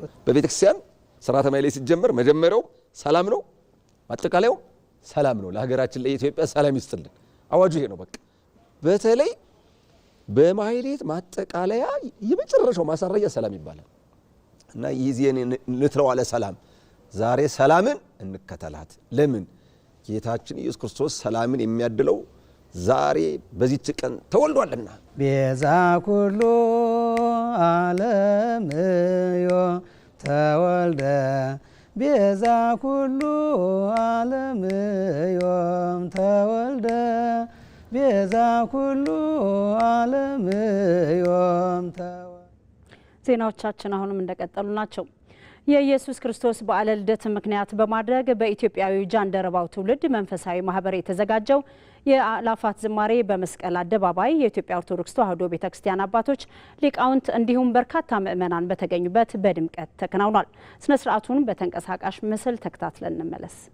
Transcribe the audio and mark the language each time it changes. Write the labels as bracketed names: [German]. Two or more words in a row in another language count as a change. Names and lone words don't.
[Amharic] በቤተክርስቲያን ሥርዓተ ማኅሌት ሲጀመር መጀመሪያው ሰላም ነው፣ አጠቃላዩ ሰላም ነው። ለሀገራችን ለኢትዮጵያ ሰላም ይስጥልን። አዋጁ ይሄ ነው። በቃ በተለይ በማኅሌት ማጠቃለያ የመጨረሻው ማሳረያ ሰላም ይባላል እና ይዜን ንትረው አለ ሰላም። ዛሬ ሰላምን እንከተላት። ለምን? ጌታችን ኢየሱስ ክርስቶስ ሰላምን የሚያድለው ዛሬ በዚህች ቀን ተወልዷልና። [Geez] ቤዛ ኩሉ ዓለም ዮ ተወልደ ቤዛ ኩሉ ዓለም ዮም ተወልደ ቤዛ ኩሉ ዓለም ዮም ተወልደ። [Amharic] ዜናዎቻችን አሁንም እንደቀጠሉ ናቸው። የኢየሱስ ክርስቶስ በዓለ ልደት ምክንያት በማድረግ በኢትዮጵያዊ ጃንደረባው ትውልድ መንፈሳዊ ማህበር የተዘጋጀው የአላፋት ዝማሬ በመስቀል አደባባይ የኢትዮጵያ ኦርቶዶክስ ተዋሕዶ ቤተክርስቲያን አባቶች፣ ሊቃውንት እንዲሁም በርካታ ምዕመናን በተገኙበት በድምቀት ተከናውኗል። ስነ ስርዓቱን በተንቀሳቃሽ ምስል ተከታትለን እንመለስ።